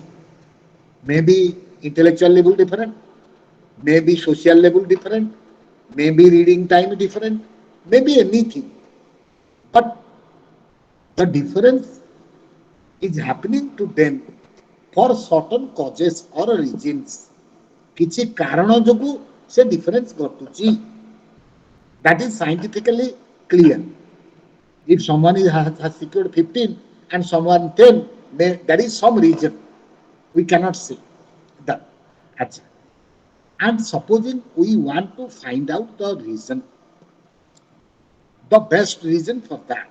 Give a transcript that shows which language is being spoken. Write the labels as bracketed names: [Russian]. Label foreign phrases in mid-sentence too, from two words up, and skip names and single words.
[English] Maybe intellectual level different, maybe social level different, maybe reading time different, maybe anything. But the difference is happening to them for certain causes or reasons. [Odia] କିଛି କାରଣ ଯୋଗୁ ସେ difference ଘଟୁଛି. [English] That is scientifically clear. If someone has secured 15 and someone 10, there is some reason. We cannot say that. And supposing we want to find out the reason, the best reason for that.